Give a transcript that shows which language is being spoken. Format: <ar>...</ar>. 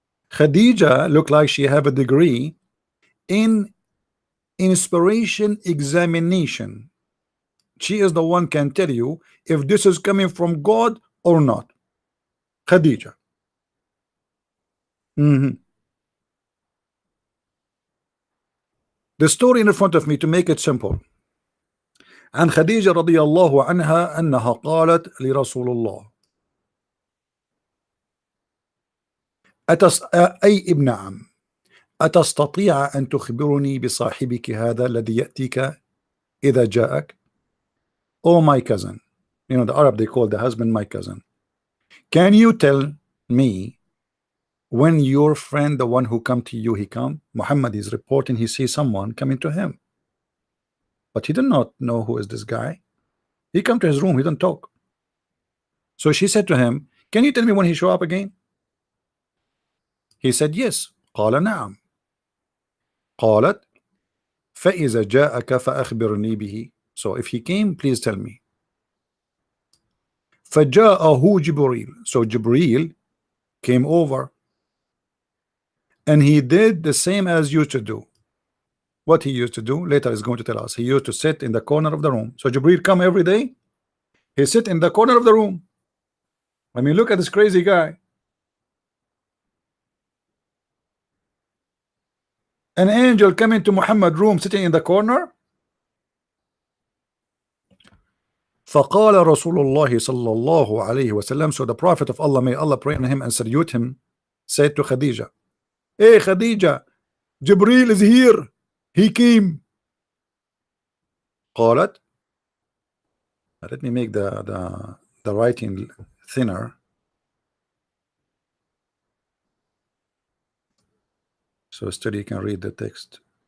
<en>Khadija looked like she have a degree in inspiration examination. She is the one can tell you if this is coming from God or not. Khadija. The story in front of me, to make it simple.</en> <ar>عن خديجة رضي الله عنها أنها قالت لرسول الله أي ابن عم أتستطيع أن تخبرني بصاحبك هذا الذي يأتيك إذا جاءك?</ar> <en>Oh, my cousin. You know, the Arab, they call the husband my cousin. Can you tell me when your friend, the one who come to you, he come? Muhammad is reporting he sees someone coming to him, but he did not know who is this guy. He come to his room, he didn't talk. So she said to him, can you tell me when he show up again? He said yes.</en> <ar>قال نعم. قالت فإذا جاءك فأخبرني به.</ar> <en>So if he came, please tell me.</en> <ar>فجاءه جبريل.</ar> <en>So Jibreel came over, and he did the same as used to do. What he used to do, later is going to tell us. He used to sit in the corner of the room. So Jibreel come every day. He sit in the corner of the room. I mean, look at this crazy guy. An angel coming to Muhammad's room, sitting in the corner.</en> <ar>فقال رسول الله صلى الله عليه وسلم.</ar> <en>So the Prophet of Allah, may Allah pray on him and salute him, said to Khadija, hey Khadija, Jibreel is here. He came.</en> <ar>قالت,</ar> <en>let me make the writing thinner so study can read the text.</en>